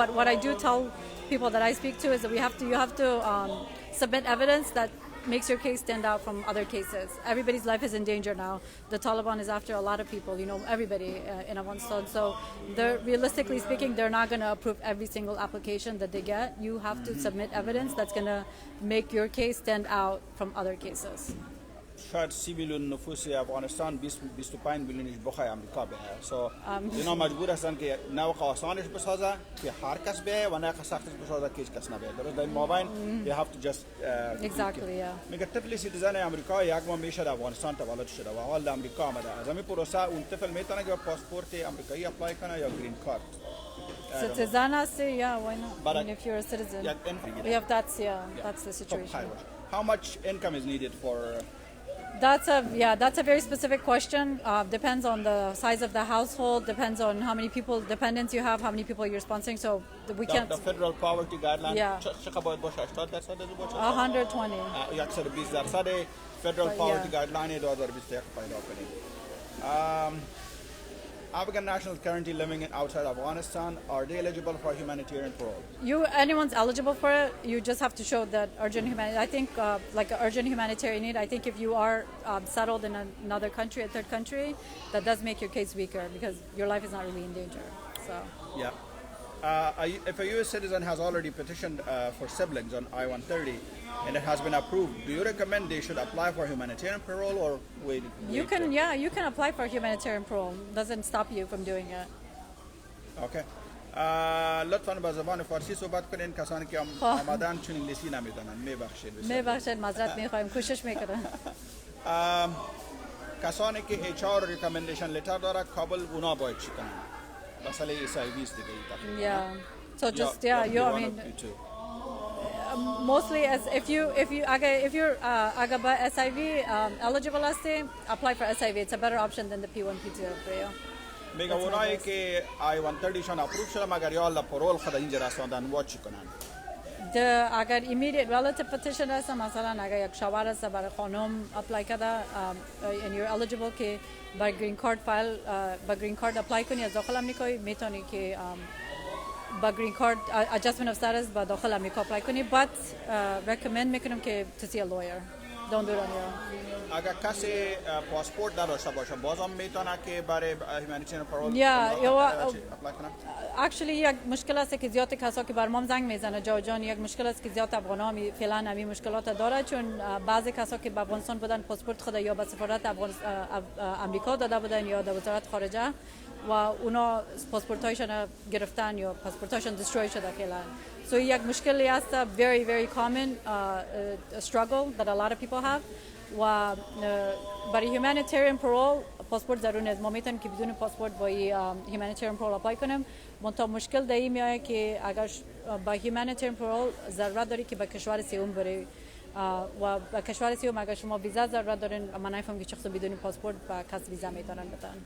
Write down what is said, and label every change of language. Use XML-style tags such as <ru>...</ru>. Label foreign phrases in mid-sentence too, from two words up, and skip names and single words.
<en>But what I do tell people that I speak to is that you have to submit evidence that makes your case stand out from other cases. Everybody's life is in danger now. The Taliban is after a lot of people, everybody in Afghanistan. So realistically speaking, they're not going to approve every single application that they get. You have to submit evidence that's going to make your case stand out from other cases.</en> <fa>شاید 30 میلیون نفوس افغانستان 25 میلیونش بخوای امریکا بیه. So اینا مجبور هستن که نه آسانش بسازه که هر کس بیه و نه سختش بسازه که هیچ کس نبیه. درست در این مابین</fa> <en>you have to just exactly yeah.</en> <fa>میگه طفل سیتیزن امریکا یک ماه میشه در افغانستان تولد شده و حال در امریکا آمده. از همین پروسه اون طفل میتونه که پاسپورت امریکایی اپلای کنه یا گرین کارت. Citizen هستی?</fa> <en>Yeah, why not? But if you're a citizen. Yeah, that's the situation. How much income is needed for That's a very specific question. Depends on the size of the household, depends on how many people, dependents you have, how many people you're sponsoring. So we can't. The federal poverty guideline Yeah.</en> <fa>چقدر باید باشه 80% از باشه</fa> <en>120. 120% federal But, poverty yeah.</en> <fa>guideline 2021 پیدا کنید.</fa> <en>Afghan nationals currently living outside Afghanistan, are they eligible for humanitarian parole? Anyone's eligible for it. You just have to show that urgent humanitarian. I think like an urgent humanitarian need. I think if you are settled in another country, a third country, that does make your case weaker because your life is not really in danger. So. Yeah. If a U.S. citizen has already petitioned for siblings on I-130 and it has been approved, do you recommend they should apply for humanitarian parole or wait? You can apply for humanitarian parole. Doesn't stop you from doing it. Okay.</en> <fa>لطفاً با زبان فارسی صحبت کنین کسانی که آمدن چون انگلیسی نمیدونن میبخشید معذرت میخوایم کوشش میکنم. کسانی که HR</fa> <en>recommendation letter</en> <fa>داره کابل اونا باید چی کنن؟ مسئله SIV است دیگه.</fa> <en>Yeah. So just I mean mostly as if you're agaba SIV eligible apply for SIV. It's a better option than the P1 P2 for you.</en> <fa>میگه اونایی که I-130 شان اپروف شده مگر یا الله پرول خود اینجا رساندن و چی کنن؟ اگر</fa> <en>immediate relative petition</en> <fa>هست مثلا اگر یک شوهر هست برای خانم اپلای کرده</fa> <en>and you're eligible</en> <fa>که با</fa> <en>green card</en> <fa>فایل با</fa> <en>green card</en> <fa>اپلای کنی از داخل آمریکا میتونی که با</fa> <en>green card adjustment of status</en> <fa>با داخل آمریکا اپلای کنی</fa> <en>but recommend</en> <fa>میکنم که</fa> <en>to see a lawyer. Don't do it on your own.</en> <fa>اگر کسی پاسپورت نداشته باشه بازم میتونه که برای</fa> <en>humanitarian parole</en> <fa>اپلای کنه؟ Actually یک مشکل است که زیاد کسا که بر ما زنگ میزنه جان یک مشکل است که زیاد افغان‌ها فعلا همین مشکلات داره چون بعضی کسا که به افغانستان بودن پاسپورت خود یا به سفارت آمریکا داده بودن یا در وزارت خارجه و اونا پاسپورتایشون گرفتن یا پاسپورتایشون destroy شده فعلا.</fa> <en>So</en> <fa>یک مشکلی است</fa> <en>very very common struggle that a lot of people have</en> <fa>و برای</fa> <en>humanitarian parole</en> <fa>پاسپورت ضروری نیست. ما میتونیم که بدون پاسپورت با</fa> <en>humanitarian parole</en> <fa>اپلای کنیم. منتها مشکل در این میاد که اگر با</fa> <en>humanitarian parole</en> <fa>ضرورت داری که به کشور سوم بری و به کشور سوم اگر شما ویزا ضرورت دارین من نمیفهم که شخص بدون پاسپورت با کس ویزا میتونن بدن.</fa>